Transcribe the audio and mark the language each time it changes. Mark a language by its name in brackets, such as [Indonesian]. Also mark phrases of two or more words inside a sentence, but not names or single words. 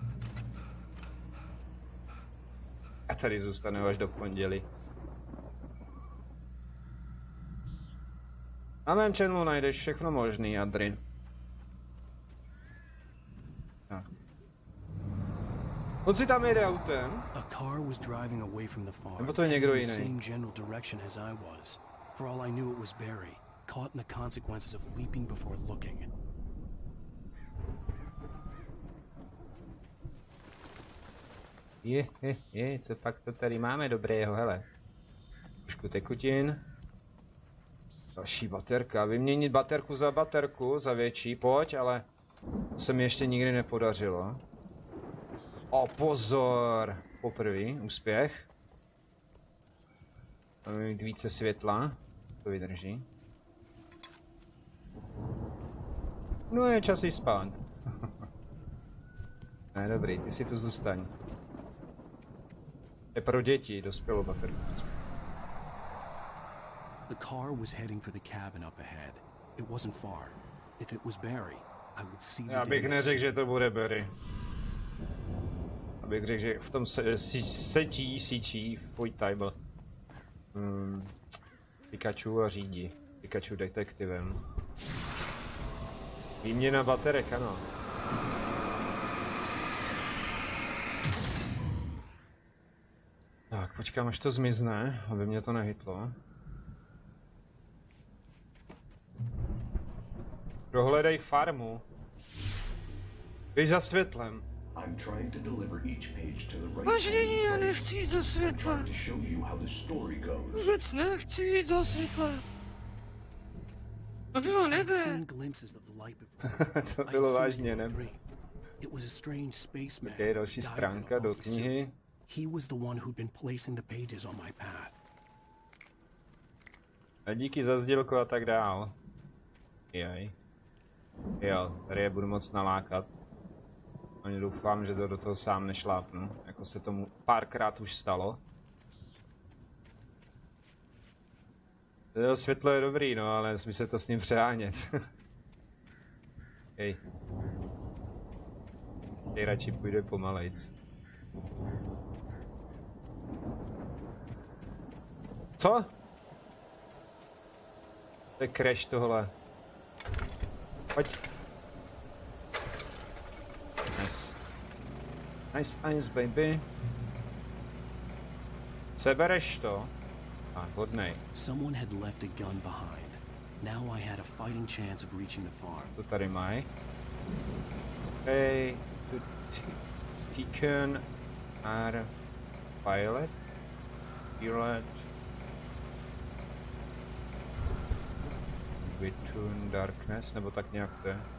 [Czech] A tady zůstanu až do pondělí. Na mém channelu najdeš všechno možný, Adrin. Tak. On si tam jede autem. [English] A car was driving away from the farm. [Czech] Nebo to je někdo [English] in the [Czech] jiný. [English] same general direction as I was. For all I knew, it was Barry, caught in the consequences of leaping before looking. [Czech] Co pak to tady máme dobrého, hele. Trošku tekutin. Další baterka, vyměnit baterku za větší, pojď, ale to se mi ještě nikdy nepodařilo. O, pozor! Poprvé, úspěch. Máme mít více světla, to vydrží. No je čas jít spát. Ne, dobrý, ty si tu zůstaň. Je pro děti, dospělou baterku. [English] The car was heading for the cabin up ahead. It wasn't far. If it was Barry, I would see the [Czech] Já bych [English] damage. [Czech] neřekl, že to bude Barry. Abych řekl, že v tom síčí Foytable. Pikachu a řídí. Pikachu detektivem. Výměna baterek, ano. Tak, počkám, až to zmizne, aby mě to nehytlo. Prohledej farmu. Běž za světlem. [English] I'm trying to deliver each page to the right [Czech] Vážnění, já nechci jít do světla. [English] to show you how the story goes. [Czech] Vůbec nechci jít do světla. To bylo nebe. To bylo vážně nebe. [English] It was a strange spaceman. [Czech] Okay, další stránka do knihy. [English] He was the one who'd been placing the pages on my path. [Czech] A díky za sdílku a tak dál. Jaj. Jo, tady je budu moc nalákat. Ani doufám, že to do toho sám nešlápnu, jako se tomu párkrát už stalo. To světlo je dobrý, no, ale nesmí se to s ním přehánět. Hej. Hej, radši půjde pomalejc. Co? To je crash tohle. Pojď. [English] Nice. Nice, baby. [Czech] Sebereš to? Hodnej. [English] Someone had left a gun behind. Now I had a fighting chance of reaching the farm. [Czech] Co tady mají? [English] Hey, Tiken are Violet? Between Darkness, [Czech] nebo tak nějak to je.